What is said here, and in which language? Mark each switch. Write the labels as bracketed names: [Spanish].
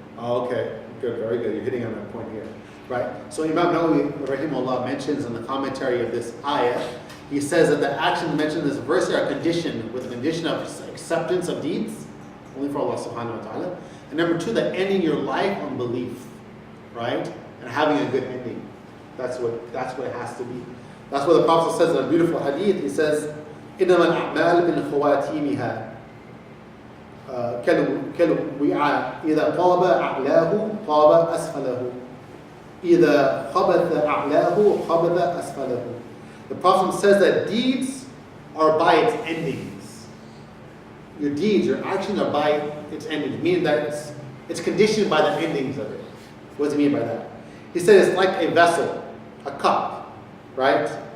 [English] Oh, okay, good, very good. You're hitting on that point here, right? So Imam Nawawi, rahimahullah, mentions in the commentary of this ayah, he says that the actions mentioned in this verse are conditioned with a condition of acceptance of deeds, only for Allah subhanahu wa ta'ala. And number two, that ending your life on belief, right? And having a good ending. That's what it has to be. That's what the Prophet says in a beautiful hadith. He says, [Arabic] إِنَّمَا الْأَعْمَالُ بِالْخَوَاتِيمِهَا كالوعاء إذا طاب أعلاه طاب أسفله إذا خبث أعلاه خبث أسفله. [English] The Prophet says that deeds are by its endings. Your deeds, your actions are by its endings, meaning that it's conditioned by the endings of it. What does he mean by that? He said it's like a vessel, a cup, right?